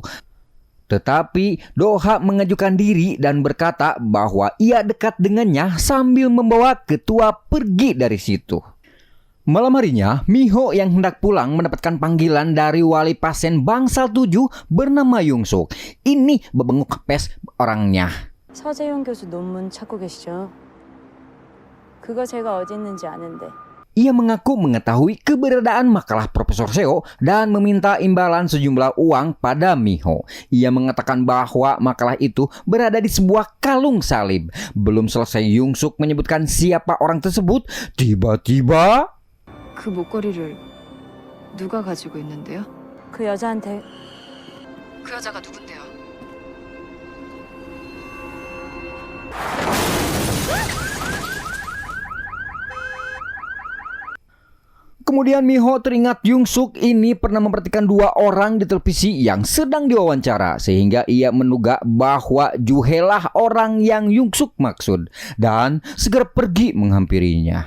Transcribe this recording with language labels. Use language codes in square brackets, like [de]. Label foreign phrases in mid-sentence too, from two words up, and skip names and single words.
[id] Tetapi Do-ha mengajukan diri dan berkata bahwa ia dekat dengannya sambil membawa Ketua pergi dari situ. Malam harinya, Miho yang hendak pulang mendapatkan panggilan dari wali pasien Bangsal 7 bernama Yung-suk. Ini bebenguk pes orangnya. [ko] 서재용 교수 논문 찾고 계시죠? 그거 제가 어디 있는지 아는데. [id] Ia mengaku mengetahui keberadaan makalah Profesor Seo dan meminta imbalan sejumlah uang pada Miho. Ia mengatakan bahwa makalah itu berada di sebuah kalung salib. Belum selesai Yung-suk menyebutkan siapa orang tersebut, tiba-tiba [ko] 그 목걸이를 누가 가지고 있는데요? 그 여자한테 그 여자가 누군데요? [id] kemudian Miho teringat Yung-suk ini pernah memperhatikan dua orang di televisi yang sedang diwawancara, sehingga ia menduga bahwa Ju-hee lah orang yang Yung-suk maksud dan segera pergi menghampirinya.